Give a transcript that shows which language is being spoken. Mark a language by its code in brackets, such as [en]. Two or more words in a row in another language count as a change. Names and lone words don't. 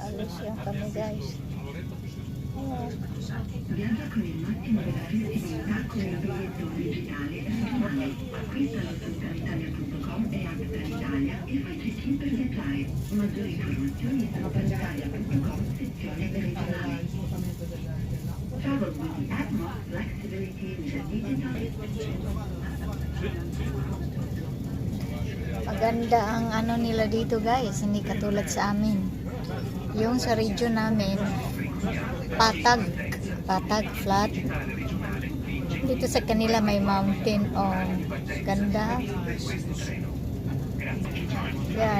[tl] Selection kami guys. Ayan. [it] Viaggia con il massimo della flessibilità con il biglietto digitale regionale. Acquista su trenitalia.com e app Trenitalia e facci 5 per viaggiare. Maggiori informazioni su trenitalia.com sezione regionale. [en] Travel with the utmost flexibility with a digital. [tl] Maganda ang ano nila dito guys, hindi katulad sa amin. Yung sa region namin, patag, flat. Dito sa kanila may mountain. Oh, ganda. Yan.